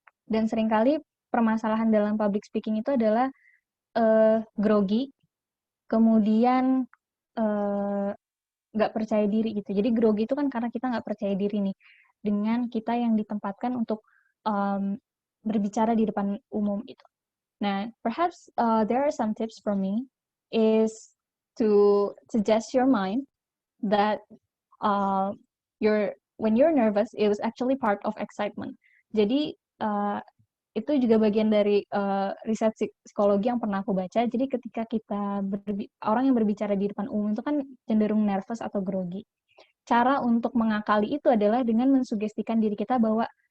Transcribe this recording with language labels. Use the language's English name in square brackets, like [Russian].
[Indonesian] Dan seringkali permasalahan dalam public speaking itu adalah grogi, kemudian nggak percaya diri gitu. Jadi grogi itu kan karena kita nggak percaya diri nih dengan kita yang ditempatkan untuk berbicara di depan umum gitu. [English] Nah, perhaps there are some tips for me is to suggest your mind that when you're nervous, it was actually part of excitement. [Indonesian] Jadi itu juga bagian dari riset psikologi yang pernah aku baca. Jadi ketika kita orang yang berbicara di depan umum itu kan cenderung nervous atau grogi. Cara untuk mengakali itu adalah dengan mensugestikan diri kita bahwa